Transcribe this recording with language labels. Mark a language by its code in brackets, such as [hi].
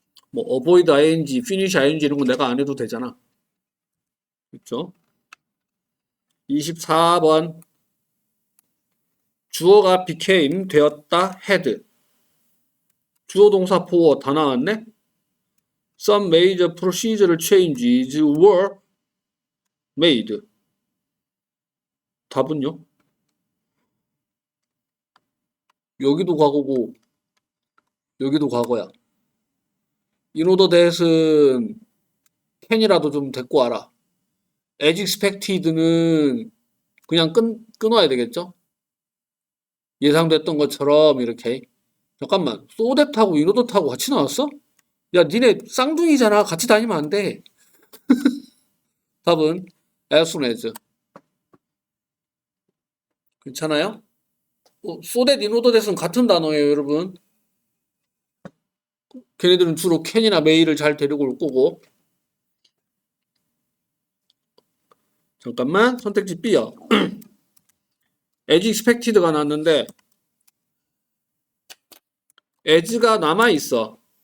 [ko] 뭐 avoid ing, finish ing 이런 거 내가 안 해도 되잖아. 그렇죠? 24번 주어가 became 되었다 had 주어 동사 for 다 나왔네. [en] Some major procedural changes were made. [ko] 답은요? 여기도 과거고 여기도 과거야. [en] In order that [ko] 은 can이라도 좀 데리고 와라. As expected는 그냥 끊어야 되겠죠? 예상됐던 것처럼 이렇게. 잠깐만, [en] so that [ko] 하고 in order하고 같이 나왔어? 야, 니네 쌍둥이잖아. 같이 다니면 안 돼. 답은 as soon as. 괜찮아요? [en] so that, in order that [ko] 은 같은 단어예요, 여러분. 걔네들은 주로 can이나 may를 잘 데리고 올 거고. 잠깐만, 선택지 B요. [en] as expected [ko] 가 나왔는데 as가 남아있어.